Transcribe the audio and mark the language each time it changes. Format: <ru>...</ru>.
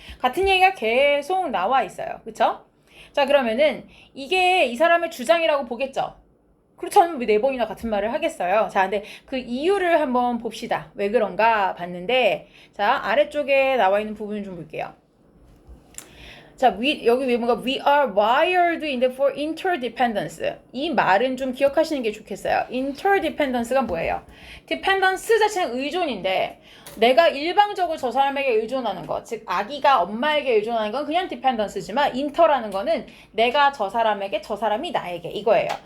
<ko>같은 얘기가 계속 나와 있어요. 그쵸? 자, 그러면은 이게 이 사람의 주장이라고 보겠죠? 그렇다면 왜 4번이나 같은 말을 하겠어요? 자, 근데 그 이유를 한번 봅시다. 왜 그런가 봤는데, 자, 아래쪽에 나와 있는 부분을 좀 볼게요. 자, 여기 왜 뭔가</ko> <en>we are wired for interdependence.</en> <ko>이 말은 좀 기억하시는 게 좋겠어요. interdependence가 뭐예요? dependence 자체는 의존인데 내가 일방적으로 저 사람에게 의존하는 것, 즉 아기가 엄마에게 의존하는 건 그냥 dependence지만 inter라는 거는 내가 저 사람에게, 저 사람이 나에게 이거예요.</ko>